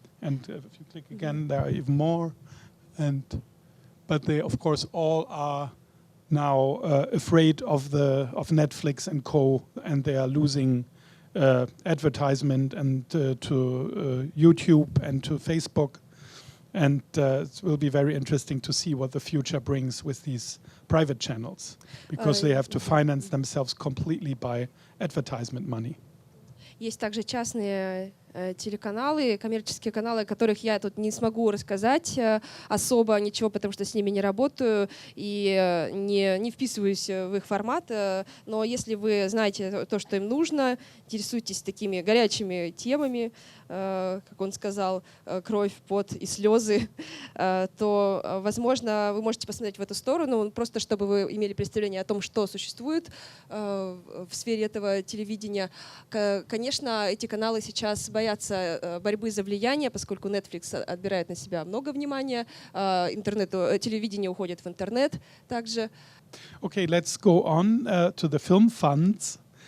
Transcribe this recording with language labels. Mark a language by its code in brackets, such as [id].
[en] And if you click again, there are even more. But they, of course, all are now afraid of Netflix and co, and they are losing advertisement and to YouTube and to Facebook. And it will be very interesting to see what the future brings with these private channels, because they have to finance themselves completely by advertisement money. [ru] Есть также частные телеканалы, коммерческие каналы, о которых я тут не смогу рассказать особо ничего, потому что с ними не работаю и не вписываюсь в их формат. Но если вы знаете то, что им нужно, интересуетесь такими горячими темами, как он сказал, кровь, пот и слезы, то, возможно, вы можете посмотреть в эту сторону, просто чтобы вы имели представление о том, что существует в сфере этого телевидения. Конечно, эти каналы сейчас боятся борьбы за влияние, поскольку Netflix отбирает на себя много внимания, телевидение уходит в интернет также. [en] Okay, let's go on to the film funds.